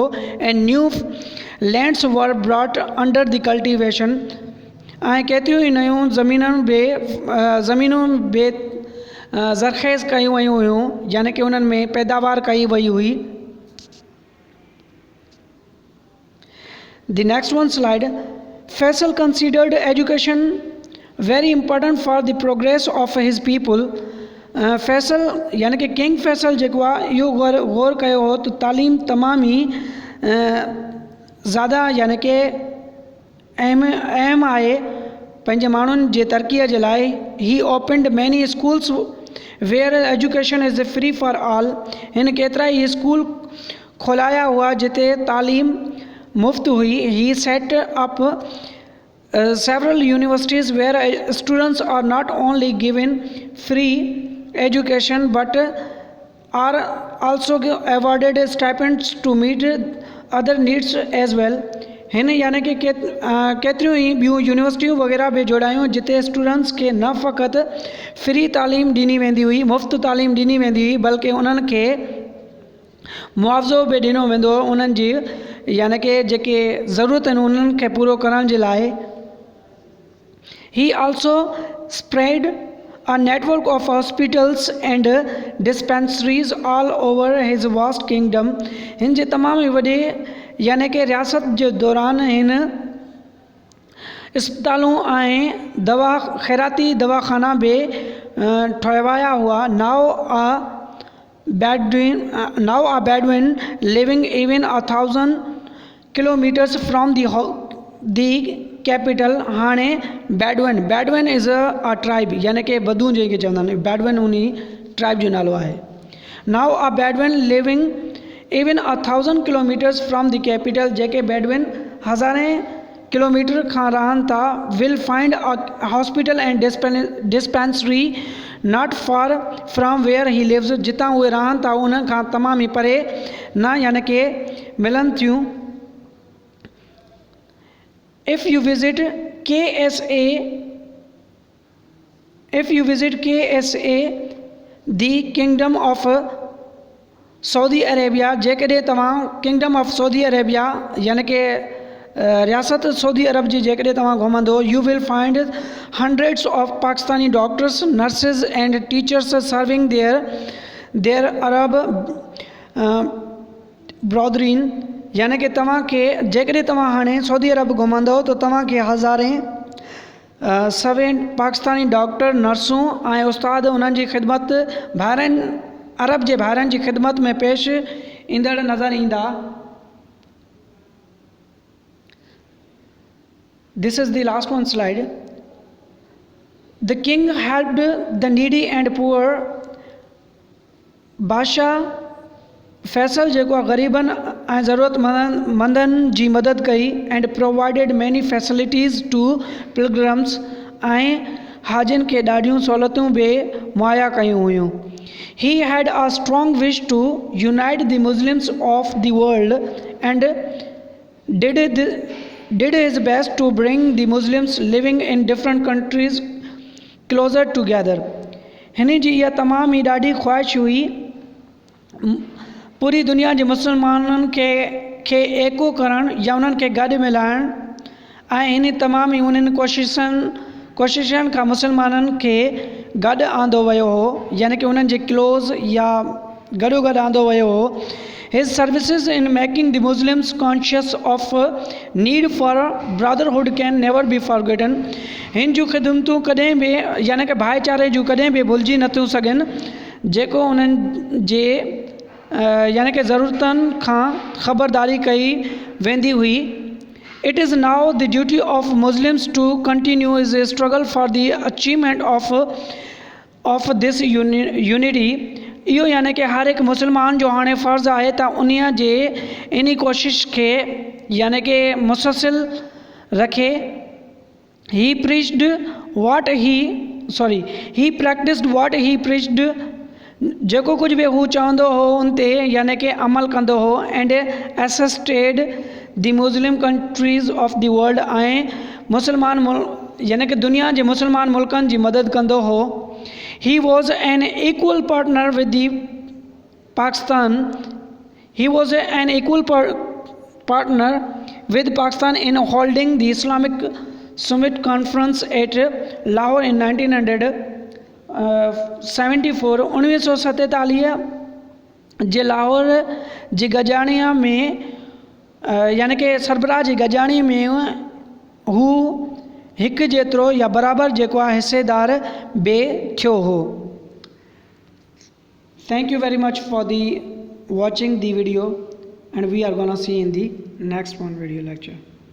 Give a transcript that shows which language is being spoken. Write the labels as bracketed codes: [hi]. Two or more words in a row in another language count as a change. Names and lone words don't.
[en] And new lands were brought under the cultivation. [sd] ऐं केतिरियूं ई नयूं ज़मीनूं बि ज़रख़ेज़ कयूं वयूं हुयूं, यानी कि उन्हनि में पैदावार कई वई हुई। [en] The next one slide. Faisal considered education very important for the progress of his people। [sd] फैसल यानी कि किंग फैसल जेको आहे इहो गौर कयो हो त तालीम तमामु ई ज़्यादा यानी कि अहम आहे पंहिंजे माण्हुनि जे तरक़ीअ जे लाइ। [en] He opened many schools where education is free for all. [sd] हिन केतिरा ई स्कूल खोलाया हुआ जिते तालीम मुफ़्त हुई। [en] He set up several universities where students are not only given free education but are also awarded stipends to meet other needs as well. [sd] हिन यानी कि केतिरियूं ई ॿियूं यूनिवर्सिटियूं वग़ैरह बि जोड़ायूं जिते स्टूडेंट्स खे न फ़क़ति फ्री तालीम ॾिनी वेंदी हुई, मुफ़्त तालीम ॾिनी वेंदी हुई, बल्कि उन्हनि खे मुआवज़ो बि ॾिनो वेंदो हो उन्हनि जी यानी कि जेके ज़रूरत आहिनि उन्हनि खे पूरो करण जे लाइ। [en] He also spread a network of hospitals and dispensaries all over his vast kingdom। [sd] हिन जे तमामु ई वॾे यानी कि रियासत जे दौरान हिन अस्पतालूं ऐं ख़ैराती दवाखाना बि ठाहिया हुआ। [en] Now a Bedouin living even 1,000 kilometers from the capital। [sd] हाणे [en] Bedouin is a tribe [sd] यानी कि बदू जंहिंखे चवंदा आहिनि, Bedouin उन ट्राइब जो नालो आहे। [en] Now a Bedouin living even 1,000 kilometers from the capital, [sd] जेके Bedouin 1000 किलोमीटर खां रहनि था, [en] will find a hospital and dispensary not far from where he lives। [sd] जितां उहे रहनि था उन खां तमामु ई परे न यानी कि मिलनि थियूं। [en] If you visit KSA, the Kingdom of Saudi Arabia, [sd] जेकॾहिं तव्हां किंगडम ऑफ सऊदी अरेबिया यानी कि रियासत सऊदी अरब जी जेकॾहिं तव्हां घुमंदो, [en] you will find hundreds of Pakistani doctors, nurses and teachers serving their Arab brethren। [sd] यानी कि तव्हांखे जेकॾहिं तव्हां हाणे सऊदी अरब घुमंदो त तव्हांखे हज़ारे सवे पाकिस्तानी डॉक्टर, नर्सूं ऐं उस्ताद उन्हनि जी ख़िदमत अरब जे भाइरनि जी ख़िदमत में पेश ईंदड़ नज़र ईंदा। [en] This is the last one slide। The king helped the needy and poor। [sd] बादशाह फैसल जेको आहे ग़रीबनि ऐं ज़रूरतमंदनि जी मदद कई। [en] And provided many facilities to pilgrims [sd] ऐं हाजिन खे ॾाढियूं सहूलियतूं बि मुहैया कयूं हुयूं। [en] He had a strong wish to unite the Muslims of the world and did his best to bring the Muslims living in different countries closer together। [sd] हिन जी इहा तमामु ई ॾाढी ख़्वाहिश हुई पूरी दुनिया जे मुसलमाननि खे एको करणु या उन्हनि खे गॾु मिलाइणु ऐं हिन तमामु ई उन्हनि कोशिशनि खां मुसलमाननि खे गॾु आंदो वियो हो यानी कि उन्हनि जे क्लोज़ या गॾो आंदो वियो हो। [en] His services in making the Muslims conscious of need for brotherhood can never be forgotten। [sd] हिन जूं ख़िदमतूं कॾहिं बि यानी कि भाईचारे जूं कॾहिं बि भुलिजी नथियूं सघनि जेको उन्हनि जे यानी कि ज़रूरतनि खां ख़बरदारी कई वेंदी हुई। [en] It is now the duty of Muslims to continue his struggle for the achievement of this unity। [sd] इहो यानी कि हर हिकु मुसलमान जो हाणे फ़र्ज़ु आहे त उन्हीअ जे इन कोशिश खे यानी कि मुसलसिल रखे। [en] He practiced what he preached। [sd] जेको कुझु बि हू चवंदो हो उन ते यानी कि अमल कंदो हो। [en] And assisted the Muslim countries of the world [sd] ऐं मुसलमान यानी कि दुनिया जे मुसलमान मुल्कनि जी मदद कंदो हो। [en] He was an equal partner with the Pakistan। He was an equal partner with Pakistan in holding the Islamic Summit Conference at Lahore in 1974। [sd] 1947 जे लाहौर जी गजाणीअ में यानी कि सरबराह जी गजाणी में हू हिकु जेतिरो या बराबरि जेको आहे हिसेदार बि थियो हो। [en] Thank you very much for watching the video and we are gonna see in the next one video lecture।